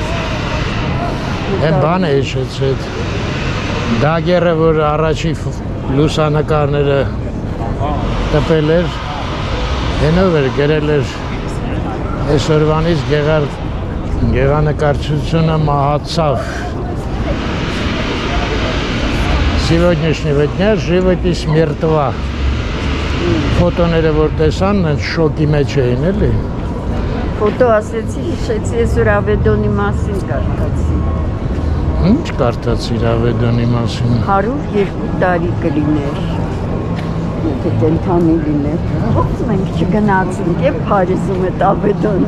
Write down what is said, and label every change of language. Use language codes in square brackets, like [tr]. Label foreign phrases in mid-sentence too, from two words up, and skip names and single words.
[hy] Են բան է հիշեցրեց։ Դագերը, որ առաջի լուսանկարները տպել էր, հենով էր գրել էր այսօրվանից գեղանկարչությունը մահացավ։ [ru] Сегодняшнего дня живопись мертва։ [hy] Ֆոտոները որ տեսան, շոկի մեջ էին էլի։ Ֆոտո ասեցի, հիշեցի, ես որ Ավեդոնի մասին կարդացի։ Ինչ կարդացիր Ավեդոնի մասին։ 102 տարի կլիներ։ Եթե կենթանի լիներ։ Ոնց մենք չգնացինք է Փարիզում այդ Ավեդոնի։